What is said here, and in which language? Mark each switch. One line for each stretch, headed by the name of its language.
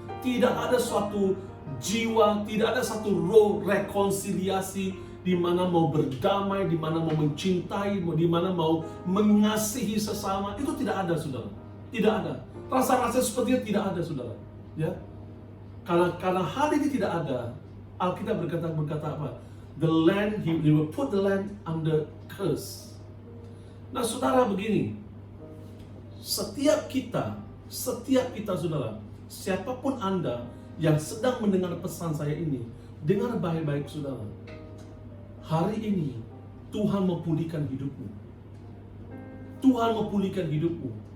Indonesian: Tidak ada suatu jiwa, tidak ada satu roh rekonsiliasi di mana mau berdamai, di mana mau mencintai, di mana mau mengasihi sesama. Itu tidak ada saudara. Tidak ada. Rasa-rasa seperti itu tidak ada saudara. Ya. Karena hal ini tidak ada, Alkitab berkata apa?
English: The land, he will put the land under curse.
Indonesian: Nah saudara begini, setiap kita saudara, siapapun Anda yang sedang mendengar pesan saya ini, dengar baik-baik saudara. Hari ini Tuhan mau pulihkan hidupmu. Tuhan mau pulihkan hidupmu.